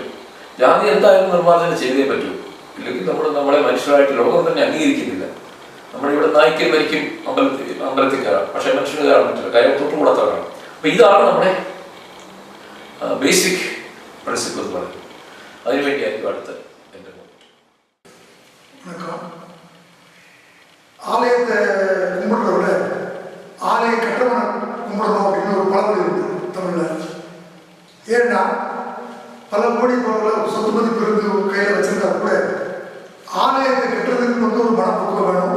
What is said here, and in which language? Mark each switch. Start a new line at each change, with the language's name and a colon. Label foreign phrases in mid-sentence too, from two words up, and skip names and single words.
Malayalam: ജാതി എന്തായാലും നിർമ്മാർജ്ജനം ചെയ്തേ പറ്റൂ. ഇല്ലെങ്കിൽ നമ്മളെ മനുഷ്യരായിട്ട് ലോകം തന്നെ അംഗീകരിക്കുന്നില്ല. നമ്മളിവിടെ നായ്ക്കും മരിക്കും അമ്പലത്തിൽ കയറാം, പക്ഷേ മനുഷ്യന് കയറാൻ പറ്റില്ല, കാര്യം തൊട്ടുകൂടാത്തവരാണ്. അപ്പോൾ ഇതാണ് നമ്മുടെ
English: basic principle
Malayalam: എന്ന് പറയുന്നത്. അതിനുവേണ്ടിയായിരിക്കും അടുത്ത എൻ്റെ
Tamil: ஆலயத்தை கும்பிடுறத விட ஆலய கட்டணம் கும்பிடணும் அப்படின்னு ஒரு பழமொழி உண்டு தமிழில். ஏன்னா பல கோடி பொருள் சொத்து மதிப்பு இருந்து கையில் வச்சிருந்தா கூட ஆலயத்தை கட்டுறதுக்கு ஒரு மனப்போக்கம் வேணும்.